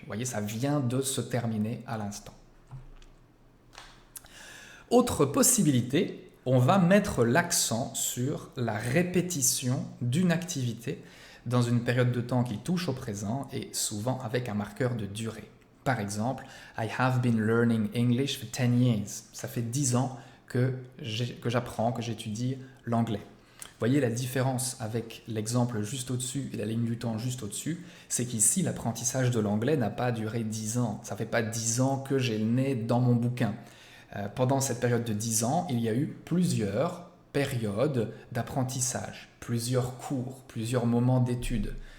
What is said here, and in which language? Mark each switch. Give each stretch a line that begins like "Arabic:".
French: Vous voyez, ça vient de se terminer à l'instant. Autre possibilité, on va mettre l'accent sur la répétition d'une activité dans une période de temps qui touche au présent et souvent avec un marqueur de durée. Par exemple,
English: I have been learning English for 10 years.
French: Ça fait 10 ans que j'apprends, que j'étudie l'anglais. Vous voyez la différence avec l'exemple juste au-dessus et la ligne du temps juste au-dessus, c'est qu'ici l'apprentissage de l'anglais n'a pas duré 10 ans. Ça ne fait pas 10 ans que j'ai le nez dans mon bouquin. Pendant cette période de 10 ans, il y a eu plusieurs périodes d'apprentissage, plusieurs cours, plusieurs moments d'études.